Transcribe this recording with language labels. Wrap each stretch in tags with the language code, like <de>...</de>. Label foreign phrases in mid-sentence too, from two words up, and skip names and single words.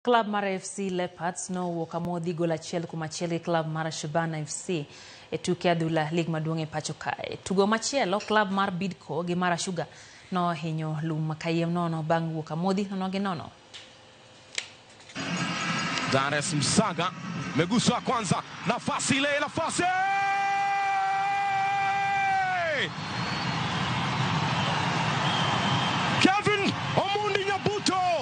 <luo>Club Mara FC Leopards no wokamodhi gol achiel kuom achiel gi Club Mara Shabana FC e tuke adhula lig maduong' e pacho kae. Tugo machielo Club Mar Bidco gi Mara Sugar no hinyo Lum kayiem nono bang' wokamodhi 0-0.</luo> <sw>Dares Msaga meguswa kwanza, nafasi ile, nafasi Kevin Omundi Nyabuto.</sw>